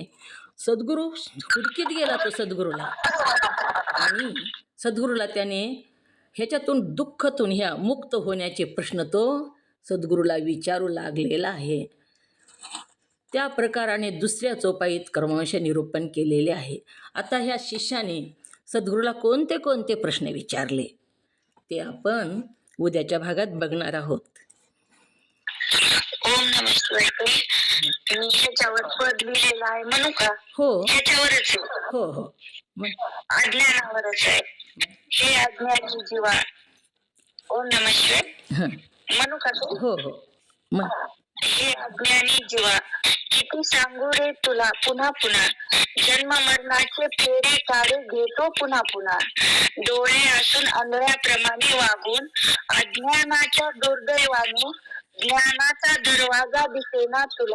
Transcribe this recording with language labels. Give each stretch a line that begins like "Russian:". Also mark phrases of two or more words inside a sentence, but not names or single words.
Marathi: सद्गुरू हुडकीत गेला तो सद्गुरूला, आणि सद्गुरूला त्याने ह्याच्यातून दुःखातून ह्या मुक्त होण्याचे प्रश्न तो सद्गुरूला विचारू लागलेला आहे. त्या प्रकाराने दुसऱ्या चौपाईत कर्मवंश निरूपण केलेले आहे. आता ह्या शिष्याने सद्गुरूला कोणते कोणते प्रश्न विचारले ते आपण उद्याच्या भागात बघणार आहोत.
Sanskrit: ओम नमः शिवाय.
Marathi: ह्याच्यावर पद लिहिलेलं आहे म्हणू का? हो, ह्याच्यावरच हो हो, अज्ञानावरच आहे. हे अज्ञानी जीवा.
Sanskrit: ओम नमः शिवाय
Marathi: म्हणू का? हो हो. हे अज्ञानी जीवा, किती सांगू रे तुला पुन्हा पुन्हा, जन्म मरणाचे फेरे काढे घेतो पुन्हा पुन्हा. डोळे असून आंधळ्याप्रमाणे वागून अज्ञानाच्या दुर्दैवाने ज्ञानाचा दरवाजा दिसेना तुला.